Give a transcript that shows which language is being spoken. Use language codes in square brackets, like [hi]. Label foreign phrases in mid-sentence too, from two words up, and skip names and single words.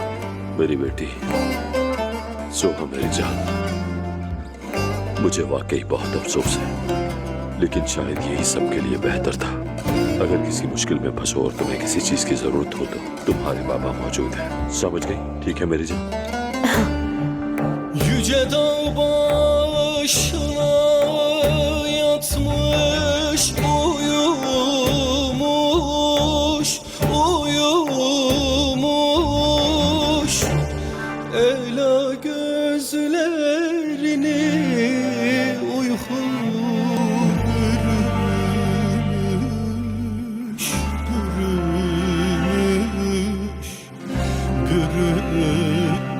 [ur] میری بیٹی سوہا، میری جان. مجھے واقعی بہت افسوس ہے، لیکن شاید یہی سب کے لیے بہتر تھا. اگر کسی مشکل میں پھنسو اور تمہیں کسی چیز کی ضرورت ہو تو تمہارے بابا موجود ہیں. سمجھ گئی؟ ٹھیک ہے میری جان. [tr] Yüce dağ başına yatmış, uyumuş, uyumuş. Ela gözlerini uyku bürümüş, bürümüş, bürümüş.